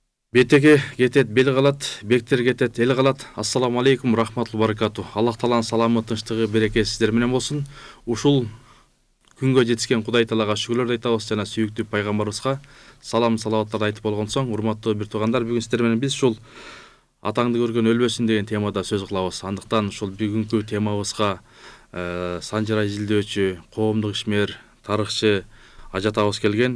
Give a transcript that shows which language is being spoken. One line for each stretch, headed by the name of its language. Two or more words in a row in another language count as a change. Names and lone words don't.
Kyrgyz: Бетеге кетет, бел калат, бектер кетет, эл калат.
Arabic: السلام عليكم، رحمة الله بركاته.
Kyrgyz: Аллах Тааланын саламы, тынчтыгы, берекеси сиздер менен болсун. Ушул күнгө жетишкен Кудай Таалага шүгүрлөрдү айтабыз жана сүйүктүү пайгамбарыбызга салам салаваттарды айтып болгон соң, урматтуу бир туугандар, бүгүн сиздер менен биз ушул атаңды көргөн өлбөсүн деген темада сөз кылабыз. Андыктан ушул бүгүнкү темабызга Санжара изилдөөчү, коомдук ишмер, тарыхчы ажатабыз келген.